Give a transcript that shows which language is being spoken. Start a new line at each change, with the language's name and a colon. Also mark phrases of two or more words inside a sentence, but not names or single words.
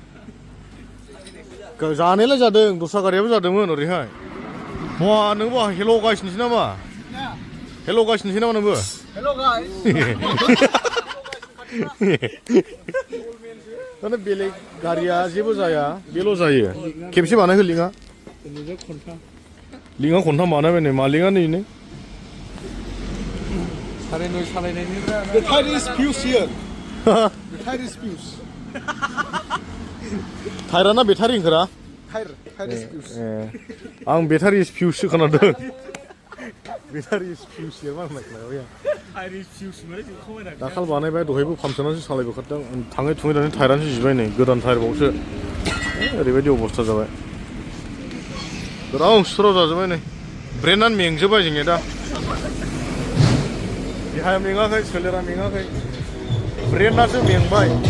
Bodo: जानायालाय जादों दस्रा गारियाबो जादोंमोन ओरैहाय मा नोंबो हेल' गाइसनिसै नामा हेल' गाइसनिसै नामा नोंबो दाना बेलेग गारिया जेबो जाया बेल' जायो खेबसे बानायहो लिङा लिङा खनथाम बानायबाय नै मा लिङा नै
English: The tire is fused here. The tire is fused.
Bodo: टायराना बेटारि ओंखारा
English: Tire is fused.
Bodo: आं बेटारि फिउससो खोनादों बेटारि फिउस मा होननाय दाखाल बानायबाय दहायबो पामचारासो सालायबोखादों थाङै थुङै दानि टायरानो जिबाय नै गोदान टायरबावसो ओरैबायदि अबस्था जाबाय गोदाव सोराव जाजोब्बाय नै ब्रेनानो मेंजोब्बाय जोंनिया दा देहाया मेङाखै सोलेरा मेङाखै ब्रेनासो मेंबाय